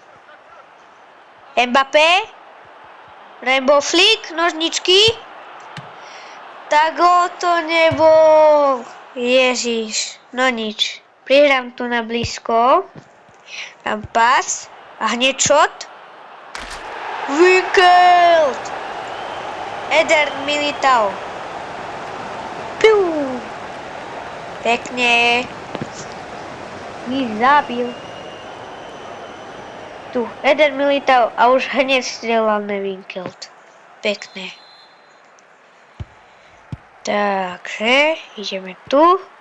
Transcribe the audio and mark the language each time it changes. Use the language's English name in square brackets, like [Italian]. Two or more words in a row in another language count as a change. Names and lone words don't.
[Slovak] Mbappé. [English] Rainbow Flick. [Slovak] Nožničky. Tak to nebol. Ježiš. No nič. Prihrám tu na blízko. Dám pas. A hneď shot. Wicked. Eder Militao. Piu. Pekne. Mi zabil. Tu, Eder Militao a už hneď strelal na Winkelt. Pekne. Takže, ideme tu.